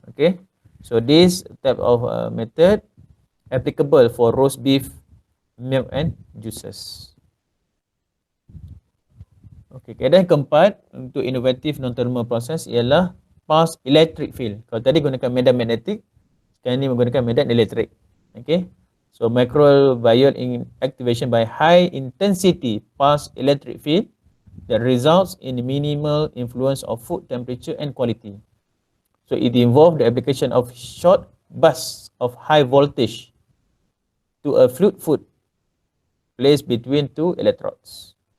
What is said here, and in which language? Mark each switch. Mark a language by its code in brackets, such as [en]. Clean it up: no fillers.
[en] Okay, so this type of method applicable for roast beef, milk and juices. [ms] Okay, kaedah yang keempat untuk inovatif non-thermal process ialah pulse electric field. Kalau tadi gunakan medan magnetik, sekarang ni menggunakan medan elektrik. [en] Okay, so microbial activation by high intensity pulse electric field that results in minimal influence of food temperature and quality. So it involves the application of short bursts of high voltage to a fluid food placed between two electrodes.